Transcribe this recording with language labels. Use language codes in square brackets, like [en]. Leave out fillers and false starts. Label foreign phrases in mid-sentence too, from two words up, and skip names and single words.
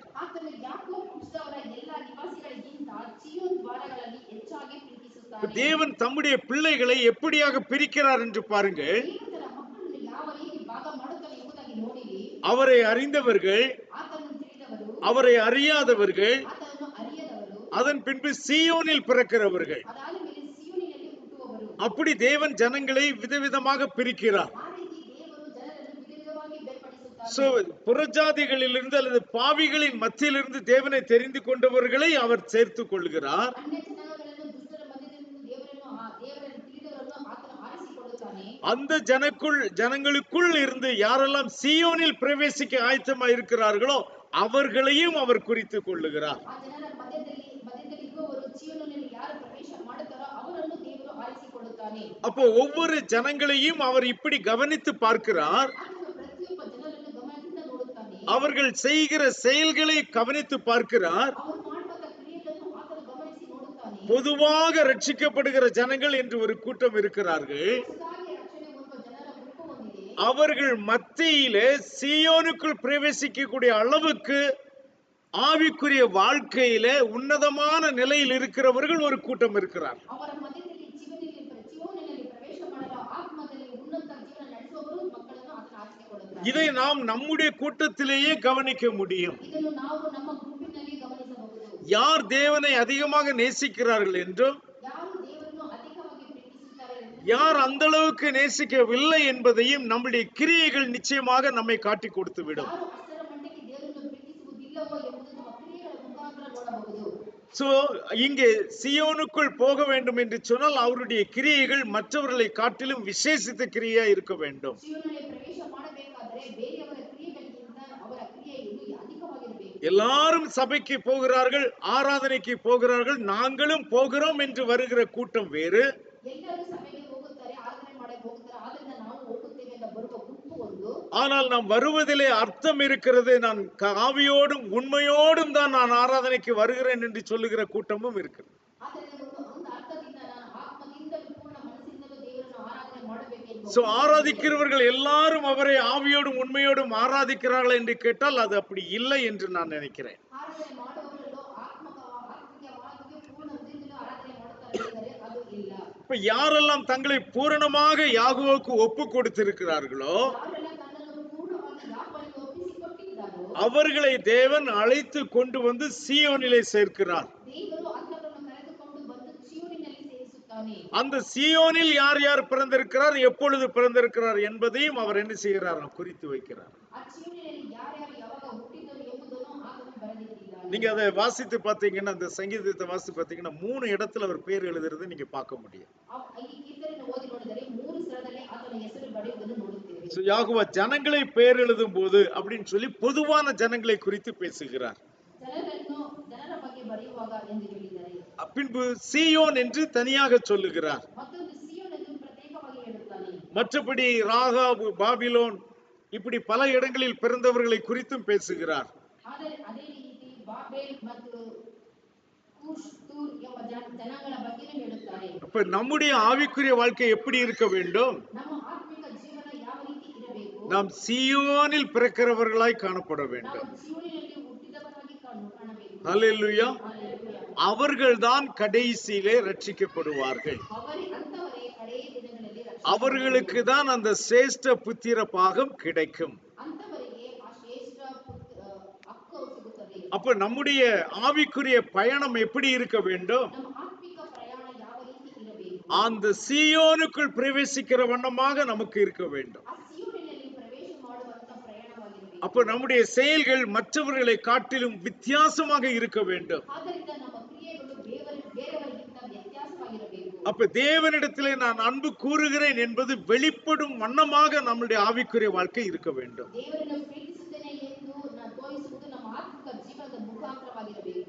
[kn] ಆತನು ಯಾಕೋಬ್ ವಂಶದವರ ಎಲ್ಲ ನಿವಾಸಿಗಳಿಗಿಂತ ಸಿಯೋನ್ ದ್ವಾರಗಳಲ್ಲಿ ಹೆಚ್ಚಾಗಿ ಪ್ರೀತಿಸುತ್ತಾನೆ. [ta] தேவன் தம்முடைய பிள்ளைகளை எப்படியாக பிரிக்கிறார் என்று பாருங்கள். [kn] ದೇವರು ತನ್ನ ಮಕ್ಕಳನ್ನು ಯಾವ ರೀತಿ ಭಾಗ ಮಾಡುತ್ತಾನೆ ಎಂಬುದಾಗಿ ನೋಡಿರಿ. [ta] அவரை அறிந்தவர்கள், [kn] ಆತನನ್ನು ತಿಳಿದವರು, [ta] அவரை அறியாதவர்கள், [kn] ಆತನನ್ನು ಅರಿಯದವರು, [ta] அதன் பின்பு சீயோனில் பிறக்கிறவர்கள். [kn] ಅದಾದ ಮೇಲೆ ಸಿಯೋನಿನಲ್ಲಿ ಹುಟ್ಟುವವರು. [ta] அப்படி தேவன் ஜனங்களை விதவிதமாக பிரிக்கிறார். [kn] ಆ ರೀತಿ ದೇವರು [ta] சோ புறஜாதிகளிலிருந்து அல்லது பாவிகளின் மத்தியிலிருந்து தேவனை தெரிந்து கொண்டவர்களை அவர் சேர்த்துக் கொள்கிறார். [kn] ಅನ್ಯ ಜನಾಂಗಗಳನ್ನು ದುಷ್ಟರ ಮಧ್ಯದಿಂದ ದೇವರನ್ನು ತಿಳಿದವರನ್ನು ಆತನು ಆರಿಸಿಕೊಳ್ಳುತ್ತಾನೆ. [ta] அந்த ஜனங்களுக்குள் இருந்து யாரெல்லாம் சீயோனில் பிரவேசிக்க ஆயத்தமா இருக்கிறார்களோ அவர்களையும் அவர் குறித்துக் கொள்ளுகிறார். [kn] ಆ ಜನರ ಮಧ್ಯದಲ್ಲಿ ಇರುವವರು ಚೀಯೋನಿನಲ್ಲಿ ಯಾರು ಪ್ರವೇಶ ಮಾಡುತ್ತಾರೋ ಅವರನ್ನು ದೇವರು ಆರಿಸಿಕೊಳ್ಳುತ್ತಾನೆ. [ta] அப்போ ஒவ்வொரு ஜனங்களையும் அவர் இப்படி கவனித்து பார்க்கிறார். [kn] ಆತನು ಪ್ರತಿಯೊಬ್ಬ ಜನರನ್ನು ಗಮನದಿಂದ ನೋಡುತ್ತಾನೆ. [ta] அவர்கள் செய்கிற செயல்களை கவனித்து பார்க்கிறார். [kn] ಅವರು ಮಾಡುವಂತ ಕ್ರಿಯೆಗಳನ್ನು ಆತನು ಗಮನಿಸಿ ನೋಡುತ್ತಾನೆ. [ta] பொதுவாக ரட்சிக்கப்படுகிற ஜனங்கள் என்று ஒரு கூட்டம் இருக்கிறார்கள். [kn] ಹೊಸದಾಗಿ ರಕ್ಷಣೆ ಹೊಂದುವ ಜನರ ಗುಂಪು ಹೊಂದಿದೆ. [ta] அவர்கள் மத்தியிலே சீயோனுக்குள் பிரவேசிக்கக்கூடிய அளவுக்கு ஆவிக்குரிய வாழ்க்கையிலே உன்னதமான நிலையில் இருக்கிறவர்கள் ஒரு கூட்டம் இருக்கிறார். [kn] ಅವರ ಮಧ್ಯದಲ್ಲಿ ಚೀಯೋನಿನಲ್ಲಿ ಪ್ರವೇಶ ಮಾಡಲು ಆತ್ಮದಲ್ಲಿ ಉನ್ನತ ಜೀವನ ನಡೆಸುವವರು ಮಕ್ಕಳನ್ನು ಆತನು ಆರಿಸಿಕೊಳ್ಳುತ್ತಾನೆ. [ta] இதை நாம் நம்முடைய கூட்டத்திலேயே கவனிக்க முடியும். [kn] ಇದನ್ನು ನಾವು ನಮ್ಮ ಗುಂಪಿನಲ್ಲಿ ಗಮನಿಸಬಹುದು. [ta] யார் தேவனை அதிகமாக நேசிக்கிறார்கள் என்றும் [kn] ಯಾರು ದೇವರನ್ನು ಅಧಿಕವಾಗಿ ಪ್ರೀತಿಸುತ್ತಾರೆ [ta] யார் அந்த அளவுக்கு நேசிக்கவில்லை என்பதையும் நம்முடைய கிரியைகள் நிச்சயமாக நம்மை காட்டி கொடுத்து விடும். [kn] ಯಾರು ಅಷ್ಟರ ಮಟ್ಟಿಗೆ ದೇವರನ್ನು ಪ್ರೀತಿಸುವುದಿಲ್ಲವೋ ಎಂಬುದು ನಮ್ಮ ಕ್ರಿಯೆಗಳ ಮುಖಾಂತರ ನೋಡಬಹುದು. [ta] சோ இங்கே சியோனுக்குள் போக வேண்டும் என்று சொன்னால் அவருடைய கிரியைகள் மற்றவர்களை காட்டிலும் விசேஷித்த கிரியா இருக்க வேண்டும். [kn] ಚೀಯೋನಿನಲ್ಲಿ ಪ್ರವೇಶ ಮಾಡಬೇಕಾದರೆ ಬೇರೆಯವರ ಕ್ರಿಯೆಗಳಿಗಿಂತ ಅವರ ಕ್ರಿಯೆ ಇನ್ನೂ ಅಧಿಕವಾಗಿರಬೇಕು. [ta] எல்லாரும் சபைக்கு போகிறார்கள், ஆராதனைக்கு போகிறார்கள், நாங்களும் போகிறோம் என்று வருகிற கூட்டம் வேறு. [kn] ಎಲ್ಲರೂ ಸಭೆಗೆ ಹೋಗುತ್ತಾರೆ, ಆರಾಧನೆ ಮಾಡಕ್ಕೆ ಹೋಗುತ್ತಾರೆ, ಆದ್ರಿಂದ ನಾವು ಹೋಗುತ್ತೇವೆ ಅಂತ ಬರುವ ಗುಂಪು ಒಂದು. [ta] ஆனால் நாம் வருவதிலே அர்த்தம் இருக்கிறது. நான் ஆவியோடும் உண்மையோடும் தான் நான் ஆராதனைக்கு வருகிறேன் என்று சொல்லுகிற கூட்டமும் இருக்கு. [kn] ಆದರೆ ಒಂದು ಅರ್ಥದಿಂದ ನಾನು ಆತ್ಮದಿಂದಲೂ ಪೂರ್ಣ ಮನಸ್ಸಿನಿಂದಲೂ ದೇವರನ್ನು ಆರಾಧನೆ ಮಾಡಬೇಕೆಂದು. [ta] சோ ஆராதிக்கிறவர்கள் எல்லாரும் அவரை ஆவியோடும் உண்மையோடும் ஆராதிக்கிறார்கள் என்று கேட்டால் அது அப்படி இல்லை என்று நான் நினைக்கிறேன். [kn] ಆರಾಧನೆ ಮಾಡುವವರೆಲ್ಲೂ ಆತ್ಮಿಕವಾಗಿ ಪೂರ್ಣ ಹೃದಯದಿಂದಲೂ ಆರಾಧನೆ ಮಾಡುತ್ತಾರೆ ಎಂದರೆ ಅದು ಇಲ್ಲ. [ta] இப்ப யாரெல்லாம் தங்களை பூரணமாக யாகுவுக்கு ஒப்பு கொடுத்திருக்கிறார்களோ [kn] ಯಾರೆಲ್ಲ ತನ್ನನ್ನು ಪೂರ್ಣವಾಗಿ ಯಾಹೋವನಿಗೆ ಒಪ್ಪಿಸಿಕೊಟ್ಟಿದ್ದಾರೋ [ta] அவர்களை தேவன் அழைத்து கொண்டு வந்து சீயோனிலே சேர்க்கிறார். [kn] ದೇವರು ಅಂತವರನ್ನು ಕರೆದುಕೊಂಡು ಬಂದು ಚೀಯೋನಿನಲ್ಲಿ ಸೇರಿಸುತ್ತಾನೆ. [ta] அந்த சீயோனில் யார் யார் பிறந்திருக்கிறார், எப்பொழுது பிறந்திருக்கிறார் என்பதையும் அவர் என்ன செய்கிறார், குறித்து வைக்கிறார். [kn] ಆ ಚೀಯೋನಿನಲ್ಲಿ ಯಾರ್ಯಾರು ಯಾವಾಗ ಹುಟ್ಟಿದರು ಎಂಬುದನ್ನು ಆತನು ಬರೆದಿಟ್ಟಿದ್ದಾನೆ. [ta] நீங்க அதை வாசித்து பார்த்தீங்கன்னா, அந்த சங்கீதத்தை வாசித்து பார்த்தீங்கன்னா 3 இடத்துல அவர் பேர் எழுதுறது நீங்க பார்க்க முடியும். [kn] ಈ ಕೀರ್ತನೆಯನ್ನು ಓದಿ ನೋಡಿದರೆ 3 ಸ್ಥಳದಲ್ಲಿ ಆತನ ಹೆಸರು ಬರೆಯುವುದನ್ನು ನೋಡುತ್ತೇವೆ. [ta] சோ யாகுவா ஜனங்களை பேர் எழுதும் போது அப்படின்னு சொல்லி பொதுவான ஜனங்களை குறித்து பேசுகிறார். [kn] ಜನರ ಬಗ್ಗೆ ಬರೆಯುವಾಗ ಎಂದು ಹೇಳಿದ್ದಾರೆ. [ta] பின்பு சீயோன் என்று தனியாக சொல்லுகிறார். [kn] ಮತ್ತೊಂದು ಸಿಯೋನ್ ಎಂದು ಪ್ರತ್ಯೇಕವಾಗಿ ಹೇಳುತ್ತಾನೆ. [ta] மற்றபடி ராகாபு, பாபிலோன் இப்படி பல இடங்களில் பிறந்தவர்களை குறித்தும் பேசுகிறார். [kn] ಆದರೆ ಅದೇ ರೀತಿ ಬಾಬೆಲ್ ಮತ್ತು ಕೂಶ್, ತೂರ್ ಎಂಬ ಜನಾಂಗಗಳ ಬಗ್ಗೆನೂ ಹೇಳುತ್ತಾರೆ. [ta] அப்ப நம்முடைய ஆவிக்குரிய வாழ்க்கை எப்படி இருக்க வேண்டும்? [kn] ನಮ್ಮ ಆತ್ಮಿಕ ಜೀವನ ಯಾವ ರೀತಿ ಇರಬೇಕು? [ta] நாம் சீயோனில் பிறக்கிறவர்களாய் காணப்பட வேண்டும். [kn] ನಾವು ಜೀವನದಲ್ಲಿ ಹುಟ್ಟಿದವರಾಗಿ ಕಾಣಬೇಕು. [ta] ஹல்லேலூயா. [kn] ಹಲ್ಲೆಲೂಯಾ. [ta] அவர்கள்தான் கடைசியிலே ரட்சிக்கப்படுவார்கள். [kn] ಅಂತವರೇ ಕಡೆಯ ದಿನಗಳಲ್ಲಿ [ta] அவர்களுக்கு தான் அந்த சிரேஷ்ட புத்திர பாகம் கிடைக்கும். [kn] ಅಂತವರಿಗೆ ಆ ಶ್ರೇಷ್ಠ ಹಕ್ಕು ಸಿಗುತ್ತದೆ. [ta] அப்ப நம்முடைய ஆவிக்குரிய பயணம் எப்படி இருக்க வேண்டும்? [kn] ನಮ್ಮ ಆತ್ಮಿಕ ಪ್ರಯಾಣ ಯಾವ ರೀತಿ ಇರಬೇಕು? [ta] அந்த சீயோனுக்குள் பிரவேசிக்கிற வண்ணமாக நமக்கு இருக்க வேண்டும். [kn] ಆ ಸಿಯೋನಿನಲ್ಲಿ ಪ್ರವೇಶ ಮಾಡುವಂತ ಪ್ರಯಾಣವಾಗಿರಬೇಕು. [ta] அப்ப நம்முடைய செயல்கள் மற்றவர்களை காட்டிலும் வித்தியாசமாக இருக்க வேண்டும். [kn] ಆದ್ದರಿಂದ ನಮ್ಮ ಕ್ರಿಯೆಗಳು ಬೇರೆಯವರಿಗಿಂತ ವ್ಯತ್ಯಾಸವಾಗಿರಬೇಕು. [ta] அப்ப தேவனிடத்திலே நான் அன்பு கூறுகிறேன் என்பது வெளிப்படும் வண்ணமாக நம்முடைய ஆவிக்குரிய வாழ்க்கை இருக்க வேண்டும். [kn] ದೇವರನ್ನು ಪ್ರೀತಿಸುತ್ತೇನೆ ಎಂದು ನಾನು ತೋರಿಸುವುದು ನಮ್ಮ ಆತ್ಮಿಕ ಜೀವನದ ಮುಖಾಂತರವಾಗಿರಬೇಕು.